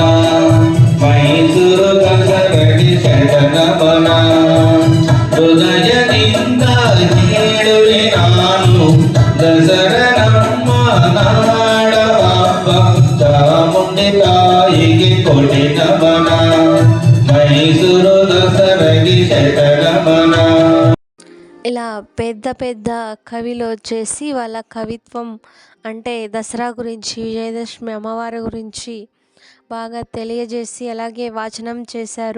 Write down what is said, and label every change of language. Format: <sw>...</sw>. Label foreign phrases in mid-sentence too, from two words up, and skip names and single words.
<kn>ಮೈಸೂರು ದಸರೆಗೆ ಶತನಮನ. ಹೃದಯದಿಂದ ಹೇಳುವೆ ನಾನು ದಸರಾ ನಮ್ಮ ನಾಡ ಹಬ್ಬ. ಚಾಮುಂಡಿ ತಾಯಿಗೆ ಕೋಟಿ ನಮನ.</kn> <te>మైసూరు దసరకి శతనమన. ఇలా పెద్ద పెద్ద కవిలు వచ్చేసి వాళ్ళ కవిత్వం అంటే దసరా గురించి, విజయదశమి అమ్మవారి గురించి బాగా తెలియజేసి అలాగే వాచనం చేశారు.</te>